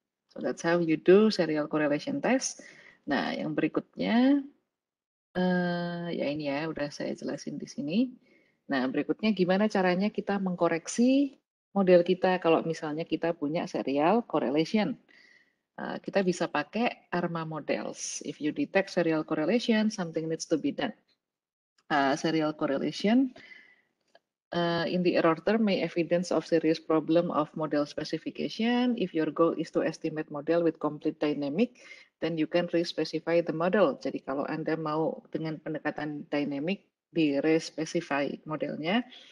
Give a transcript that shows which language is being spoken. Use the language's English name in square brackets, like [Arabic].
[English] So that's how you do serial correlation test. [Indonesian] Nah, yang berikutnya, ya ini ya, udah saya jelasin di sini. Nah, berikutnya gimana caranya kita mengkoreksi model kita kalau misalnya kita punya serial correlation. Kita bisa pakai ARMA models. [English] If you detect serial correlation, something needs to be done. Serial correlation in the error term may evidence of serious problem of model specification. If your goal is to estimate model with complete dynamic, then you can re-specify the model. [Indonesian] Jadi kalau Anda mau dengan pendekatan dynamic, di-re-specify modelnya.